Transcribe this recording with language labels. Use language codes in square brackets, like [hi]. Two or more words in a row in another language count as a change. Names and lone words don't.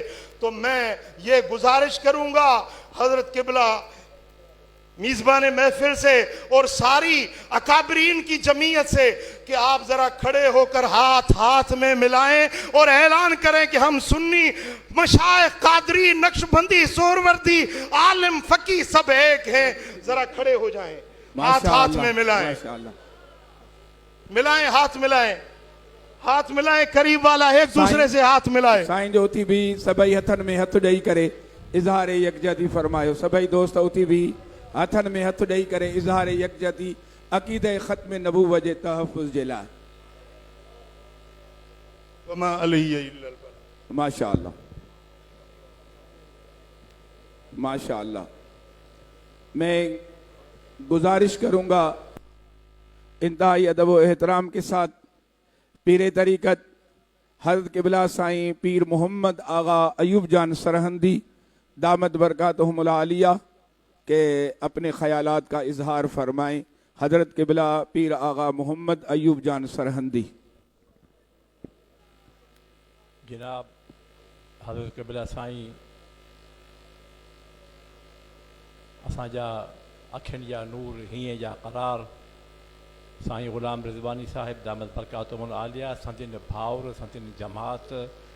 [ur] تو میں یہ گزارش کروں گا حضرت قبلہ میزبان محفل سے اور ساری اکابرین کی جمعیت سے کہ آپ ذرا کھڑے ہو کر ہاتھ ہاتھ میں ملائیں اور اعلان کریں کہ ہم سنی مشائخ قادری نقشبندی سہروردی عالم فقی سب ایک ہیں. ذرا کھڑے ہو جائیں، ہاتھ ہاتھ میں ملائیں، ملائیں، ہاتھ ملائیں، ہاتھ ملائیں، قریب والا ایک دوسرے سے ہاتھ ملائیں. [sd] साईं जो उथी भी सभई हथन में हथ ॾेई करे इज़हार यकजहती फरमायो। सभई दोस्त उथी भी हथन में हथ ॾेई करे इज़हार यकजहती अक़ीदे ख़त्म नबूवत जे तहफ़ुज़ जे लाइ। [ar] وما عليه إلا البلاغ. [ur] ماشاءاللہ، ماشاءاللہ. میں گزارش کروں گا انتہائی ادب و احترام کے ساتھ پیر طریقت حضرت قبلہ سائیں پیر محمد آغا ایوب جان سرہندی [ar] دامت بركاتهم العالية [ur] کے اپنے خیالات کا اظہار فرمائیں. حضرت قبلہ پیر آغا محمد ایوب جان سرہندی. [sd] जनाब हज़रत क़िबला साईं असांजा अखियुनि जा नूर, हीअं जा करार साईं ग़ुलाम रिज़वानी साहिब [ar] دامت بركاتهم العالية, [sd] संदिन भाउर, संदिन जमात